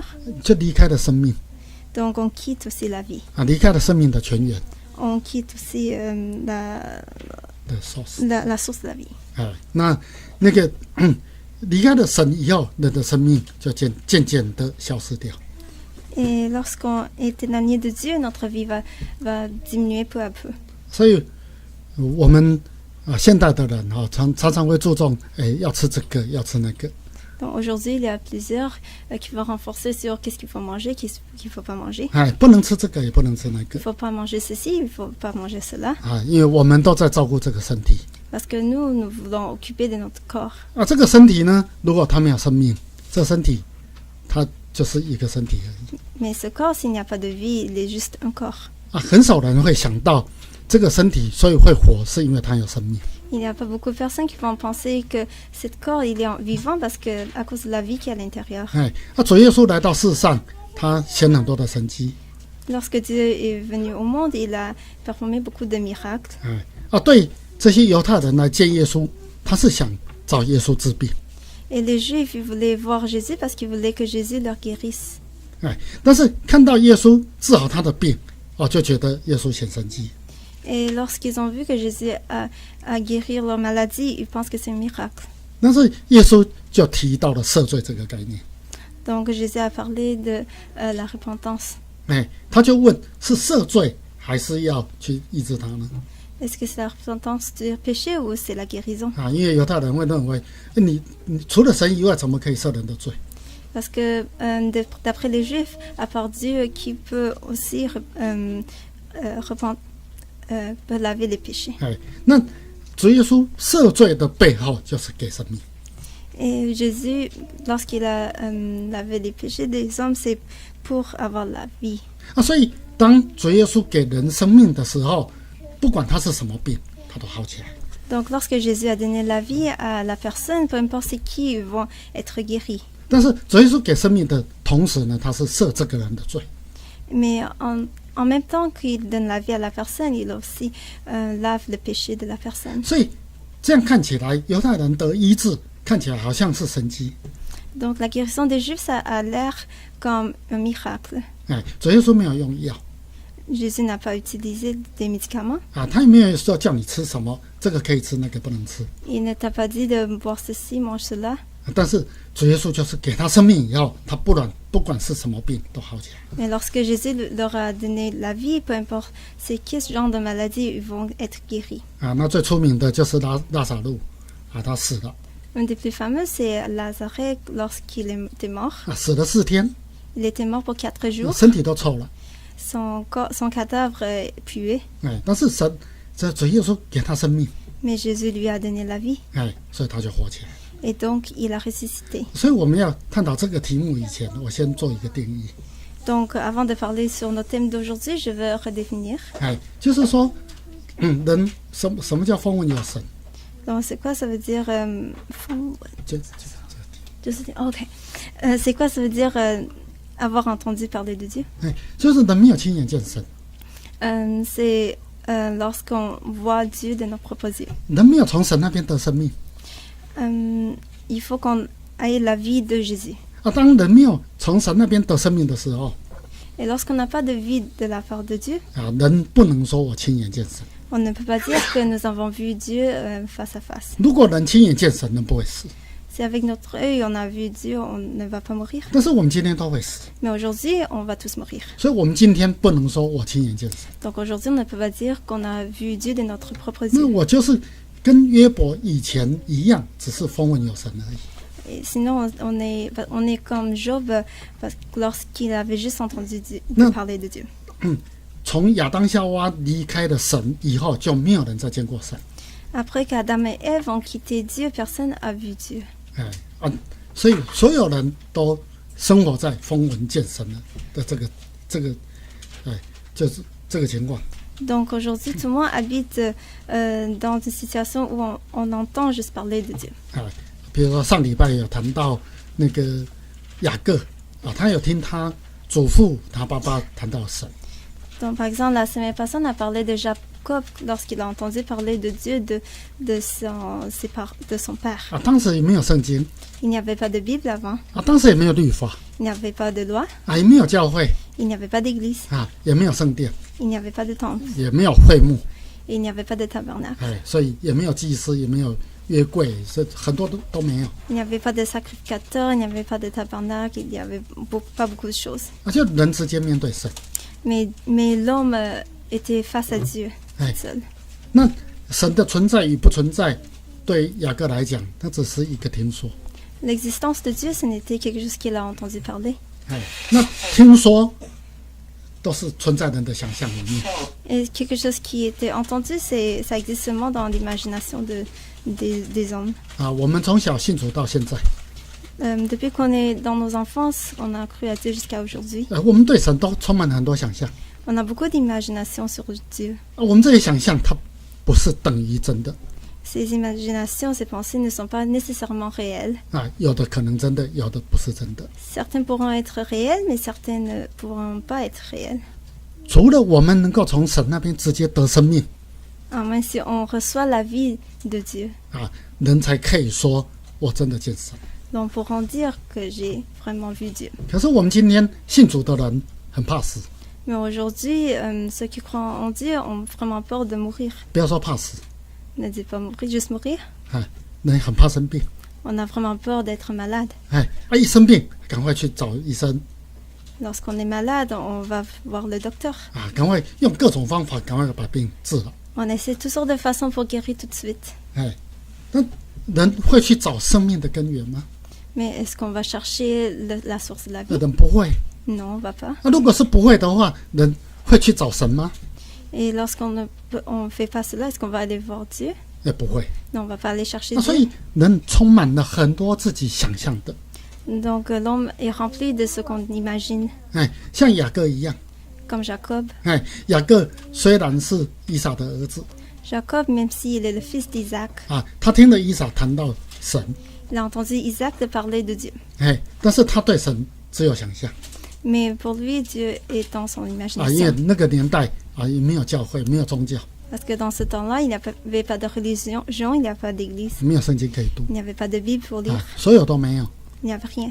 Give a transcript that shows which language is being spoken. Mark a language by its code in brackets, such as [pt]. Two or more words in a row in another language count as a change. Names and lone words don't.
[zh] 就离开了生命 [fr] donc on quitte aussi la vie. [zh] 离开了生命的泉源 [fr] On quitte aussi [zh] 的 source。 [fr] la source de la vie. [zh] 那个离开了神以后，人的生命就渐渐的消失掉。 [fr] Et lorsqu'on est éloigné de Dieu, notre vie va diminuer peu à peu. [zh] 所以我们现代的人常常会注重要吃这个要吃那个。 [fr] Donc aujourd'hui, il y a plusieurs qui vont renforcer sur qu'est-ce qu'il faut manger, qu'est-ce qu'il ne faut pas manger. [zh] 不能吃这个，也不能吃那 [fr] Il [zh] 个 [fr] ne faut pas manger ceci, il ne faut pas manger cela. [zh] 因为我们都在照顾这个身体 [fr] Parce que nous voulons occuper de notre corps. [zh] 这个身体呢，如果它没有生命，这身体它就是一个身体而已 [fr] Mais ce corps, s'il n'y a pas de vie, il est juste un corps. [zh] 很少人会想到这个身体所以会活，是因为它有生命。 [fr] Il n'y a pas beaucoup de personnes qui vont penser que ce corps, il est vivant parce que à cause de la vie qui est à l'intérieur. [zh] 主耶稣来到世上，他显很多的神迹。 [fr] Lorsque Dieu est venu au monde, il a performé beaucoup de miracles. [zh] 对这些犹太人来见耶稣，他是想找耶稣治病。 [fr] Et les Juifs, ils voulaient voir Jésus parce qu'ils voulaient que Jésus leur guérisse. [zh] 但是看到耶稣治好他的病，就觉得耶稣显神迹。 [fr] Et lorsqu'ils ont vu que Jésus a guéri leur maladie, ils pensent que c'est un miracle. [zh] 但是耶稣就提到了赦罪这个概念。 [fr] Donc Jésus a parlé de la repentance. [zh] 他就问是赦罪还是要去医治他呢？ [fr] Est-ce que c'est la repentance du péché ou c'est la guérison? [zh] 因为犹太人会认为，你除了神以外，怎么可以赦人的罪？ [fr] Parce que d'après les Juifs, à part Dieu, qui peut aussi peut laver les péchés. [zh] 那主耶稣赦罪的背后就是给生命。 [fr] Et Jésus, lorsqu'il a lavé les péchés des hommes, c'est pour avoir la vie. [zh] 所以当主耶稣给人生命的时候，不管他是什么病，他都好起来。 [fr] Donc lorsque Jésus a donné la vie à la personne, peu importe c'est qui, ils vont être guéris. [zh] 但是主耶稣给生命的同时呢，他是赦这个人的罪。 [fr] Mais en même temps qu'il donne la vie à la personne, il aussi lave le péché de la personne. [zh] 所以这样看起来，犹太人得医治，看起来好像是神迹。 [fr] Donc la guérison des Juifs, ça a l'air comme un miracle. [zh] 主耶稣没有用药 [fr] Jésus n'a pas utilisé des médicaments. [zh] 他也没有说叫你吃什么，这个可以吃，那个不能吃。 [fr] Il ne t'a pas dit de boire ceci, mange cela. [zh] 但是主耶稣就是给他生命以后，他不管是什么病都好起来。 [fr] Mais lorsque Jésus leur a donné la vie, peu importe c'est quel genre de maladie, ils vont être guéris. [zh] 那最出名的就是拉撒路他死了 [fr] Un des plus fameux, c'est Lazare lorsqu'il était mort. [zh] 死了4天， [fr] Il était mort pour 4 jours. [zh] 身体都臭了。 [fr] Son cadavre est pué. [zh] 但是主耶稣给他生命， [fr] Mais Jésus lui a donné la vie. [zh] 所以他就活起来。 [fr] Et donc, il a ressuscité. [zh] 所以我们要探讨这个题目以前，我先做一个定义。 [fr] Donc, avant de parler sur notre thème d'aujourd'hui, je veux redéfinir. [zh] 就是说，人什么叫风闻有神？ [fr] Donc, c'est quoi ça veut dire OK. C'est quoi ça veut dire avoir entendu parler de Dieu? [zh] 就是人没有亲眼见神， [fr] C'est lorsqu'on voit Dieu de nos propres yeux. [zh] 人没有从神那边得生命。 [fr] Il faut qu'on ait la vie de Jésus. [zh] 当人没有从神那边得生命的时候， [fr] Et lorsqu'on n'a pas de vie de la part de Dieu, [zh] 人不能说我亲眼见神。 [fr] on ne peut pas dire que nous avons vu Dieu face à face. [zh] 如果人亲眼见神，人不会死。 [fr] Si avec notre œil on a vu Dieu, on ne va pas mourir. [zh] 但是我们今天都会死， [fr] Mais aujourd'hui, on va tous mourir. [zh] 所以我们今天不能说我亲眼见神。 [fr] Donc aujourd'hui, on ne peut pas dire qu'on a vu Dieu de notre propre [zh] 那 [fr] yeux. [zh] 我就是跟约伯以前一样，只是风闻有神而已。 [fr] Et sinon, on est comme Job lorsqu'il avait juste entendu Non. parler de Dieu. [zh] 从亚当夏娃离开了神以后，就没有人再见过神。 [fr] Après qu'Adam et Ève ont quitté Dieu, personne n'a vu Dieu. [zh] 所以所有人都生活在风闻见神的就是这个情况。 [fr] Donc aujourd'hui, tout le monde habite dans une situation où on entend juste parler de Dieu. [zh] 比如说上礼拜有谈到那个雅各他有听他祖父他爸爸谈到神。 [fr] Donc par exemple, la semaine passée, on a parlé de Jacob lorsqu'il a entendu parler de Dieu de son père. [zh] 当时也没有圣经 [fr] Il n'y avait pas de Bible avant. [zh] 当时也没有律法 [fr] Il n'y avait pas de loi. [zh] 也没有教会 [fr] Il n'y avait pas d'église. [zh] 也没有圣殿 [fr] Il n'y avait pas de temple. [zh] 也没有会幕 [fr] Et il n'y avait pas de tabernacle. [zh] 所以也没有祭司也没有约柜，很多都没有。 [fr] Il n'y avait pas de sacrificateur, il n'y avait pas de tabernacle, il n'y avait pas beaucoup de choses. [zh] 就人之间面对神。 [fr] Mais l'homme était face à Dieu seul. [zh] 那神的存在与不存在，对雅各来讲，那只是一个听说。 [fr] L'existence de Dieu, ce n'était quelque chose qu'il a entendu parler. [zh] 那听说都是存在人的想象里面。 [fr] Et quelque chose qui était entendu, ça existe seulement dans l'imagination des hommes. [zh] 我们从小信主到现在， [fr] Depuis qu'on est dans nos enfances, on a cru à Dieu jusqu'à aujourd'hui. [zh] 我们对神都充满了很多想象。 [fr] On a beaucoup d'imagination sur Dieu. [zh] 我们这些想象，它不是等于真的。 [fr] Ces imaginations, ces pensées ne sont pas nécessairement réelles. [zh] 有的可能真的，有的不是真的。 [fr] Certaines pourront être réelles, mais certaines ne pourront pas être réelles. [zh] 除了我们能够从神那边直接得生命， [fr] Même si on reçoit la vie de Dieu, [zh] 人才可以说我真的见神。 [fr] nous pourrons dire que j'ai vraiment vu Dieu. [zh] 可是我们今天信主的人很怕死， [fr] Mais aujourd'hui, ceux qui croient en Dieu ont vraiment peur de mourir. [zh] 不要说怕死， [fr] Ne dis pas mourir, juste mourir. [zh] 人很怕生病。 [fr] On a vraiment peur d'être malade. [zh] 一生病赶快去找医生 [fr] Lorsqu'on est malade, on va voir le docteur. [zh] 赶快用各种方法赶快把病治了。 [fr] On essaie toutes sortes de façons pour guérir tout de suite. [zh] 那人会去找生命的根源吗？ [fr] Mais est-ce qu'on va chercher la source de la vie? [zh] 人不会。 [fr] Non, on va pas. [zh] 如果是不会的话，人会去找神吗？ [fr] Et lorsqu'on ne fait pas cela, est-ce qu'on va aller voir Dieu? [zh] 也不会。 [fr] Non, on va pas aller chercher [zh] 所 [fr] Dieu. [zh] 以人充满了很多自己想象的。 [fr] Donc l'homme est rempli de ce qu'on imagine. [zh] 像雅各一样。 [fr] Comme Jacob. [zh] 雅各虽然是以撒的儿子， [fr] Jacob, même s'il est le fils d'Isaac, [zh] 他听了以撒谈到神， [fr] il a entendu Isaac de parler de Dieu. [zh] 但是他对神只有想象。 [fr] Mais pour lui, Dieu est dans son [zh] 因为 [fr] imagination. [zh] 那个年代也没有教会，没有宗教， [fr] Parce que dans ce temps-là, il n'y avait pas de religion, il n'y a pas d'église, [zh] 没有圣经可以读， [fr] il n'y avait pas de Bible pour lire, [zh] 所有都没有， [fr] il n'y avait rien.